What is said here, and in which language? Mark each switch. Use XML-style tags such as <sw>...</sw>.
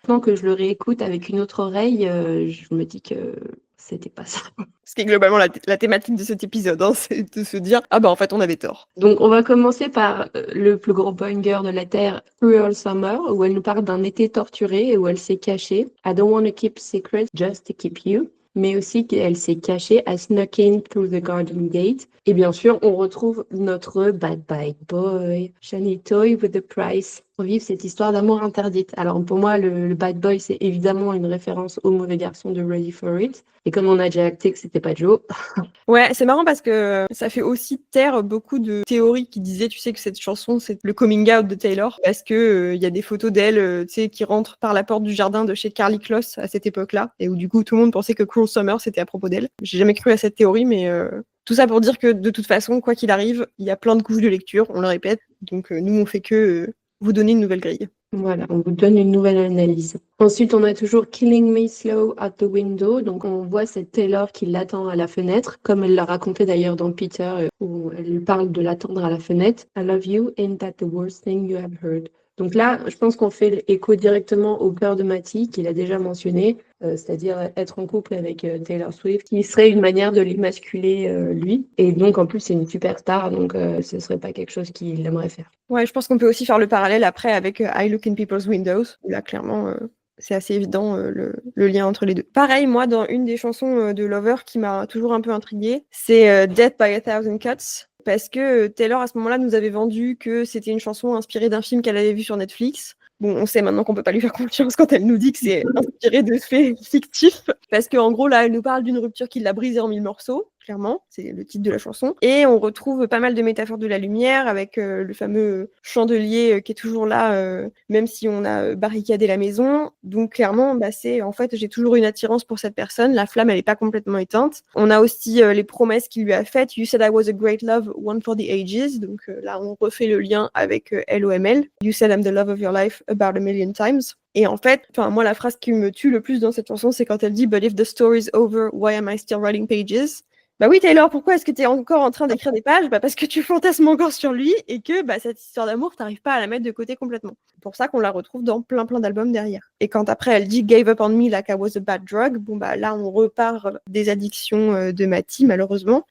<fr>Maintenant que je le réécoute avec une autre oreille, je me dis que c'était pas ça. Ce qui est globalement la thématique de cet épisode, hein, c'est de se dire en fait on avait tort. Donc on va commencer par le plus gros banger de la Terre, Cruel Summer, où elle nous parle d'un été torturé et où elle s'est cachée.</fr> <en>I don't want to keep secrets, just to keep you.</en> <fr>Mais aussi qu'elle s'est cachée,</fr> <en>I snuck in through the garden gate.</en> <fr>Et bien sûr, on retrouve notre bad boy,</fr> <en>shiny toy with the price.</en> <fr>On vit cette histoire d'amour interdite. Alors pour moi, le bad boy, c'est évidemment une référence au mauvais garçon de Ready for It. Et comme on a déjà acté que c'était pas Joe. Ouais, c'est marrant parce que ça fait aussi taire beaucoup de théories qui disaient, tu sais, que cette chanson, c'est le coming out de Taylor. Parce que y a des photos d'elle, tu sais, qui rentrent par la porte du jardin de chez Carly Kloss à cette époque-là. Et où du coup, tout le monde pensait que Cruel Summer, c'était à propos d'elle. J'ai jamais cru à cette théorie, mais tout ça pour dire que de toute façon, quoi qu'il arrive, il y a plein de couches de lecture, on le répète. Donc nous, on fait que vous donner une nouvelle grille. Voilà, on vous donne une nouvelle analyse. Ensuite, on a toujours Killing Me Slow at the Window. Donc, on voit cette Taylor qui l'attend à la fenêtre, comme elle l'a raconté d'ailleurs dans Peter, où elle parle de l'attendre à la fenêtre.</fr> <en>I love you, ain't that the worst thing you have heard?</en> <fr>Donc là, je pense qu'on fait écho directement au cœur de Matty, qu'il a déjà mentionné, c'est-à-dire être en couple avec Taylor Swift, qui serait une manière de l'émasculer, lui. Et donc, en plus, c'est une superstar, donc ce serait pas quelque chose qu'il aimerait faire. Ouais, je pense qu'on peut aussi faire le parallèle après avec I Look in People's Windows, où là, clairement, c'est assez évident le lien entre les deux. Pareil, moi, dans une des chansons de Lover qui m'a toujours un peu intriguée, c'est Death by a Thousand Cuts. Parce que Taylor, à ce moment-là, nous avait vendu que c'était une chanson inspirée d'un film qu'elle avait vu sur Netflix. Bon, on sait maintenant qu'on peut pas lui faire confiance quand elle nous dit que c'est inspiré de faits fictifs. Parce qu'en gros, là, elle nous parle d'une rupture qui l'a brisée en 1000 morceaux. clairement, c'est le titre de la chanson. Et on retrouve pas mal de métaphores de la lumière avec le fameux chandelier qui est toujours là, même si on a barricadé la maison. Donc clairement, c'est en fait, j'ai toujours une attirance pour cette personne. La flamme, elle n'est pas complètement éteinte. On a aussi les promesses qu'il lui a faites.</fr> <en>You said I was a great love, one for the ages.</en> <fr>Donc là, on refait le lien avec LOML.</fr> <en>You said I'm the love of your life about a million times.</en> <fr>Et en fait, moi, la phrase qui me tue le plus dans cette chanson, c'est quand elle dit «</fr> <en>But if the story's over, why am I still writing pages ?»</en> <fr>Bah oui, Taylor, pourquoi est-ce que tu es encore en train d'écrire des pages ? Parce que tu fantasmes encore sur lui et que cette histoire d'amour, t'arrives pas à la mettre de côté complètement. C'est pour ça qu'on la retrouve dans plein d'albums derrière. Et quand après elle dit «</fr> <en>Gave up on me like I was a bad drug</en> <fr>», là on repart des addictions de Matty, malheureusement.</fr>